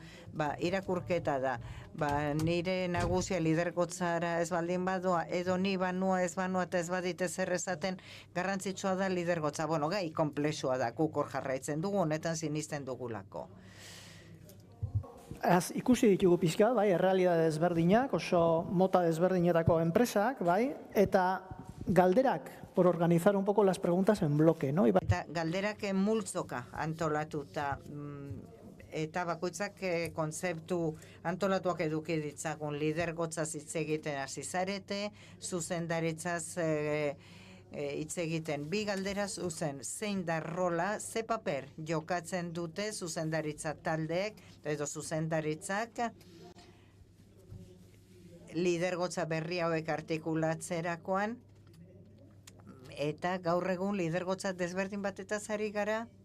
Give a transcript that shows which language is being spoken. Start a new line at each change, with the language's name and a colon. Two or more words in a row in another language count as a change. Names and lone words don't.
Basque: Irakurketa da, nire nagusia lidergotzara ez baldin badoa, edo ni banua ez banua eta ez badite zer esaten, garrantzitsua da lidergotza. Gai konplexua da, guk hor jarraitzen dugu, honetan sinisten dugulako. Ikusi ditugu pixka, errealitate desberdinak, oso mota desberdinetako enpresak, eta galderak,
Spanish: por organizar un poco las preguntas en bloque, ¿no?
Basque: Eta galderak multzoka antolatuta, eta bakoitzak kontzeptu antolatuak eduki ditzagun, lidergotzaz hitz egiten hasi zarete, zuzendaritzaz hitz egiten. Bi galdera zuzen, zein da rola, ze paper jokatzen dute zuzendaritza taldeek, edo zuzendaritzak, lidergotza berri hauek artikulatzerakoan, eta gaur egun lidergotza desberdin batetaz ari gara.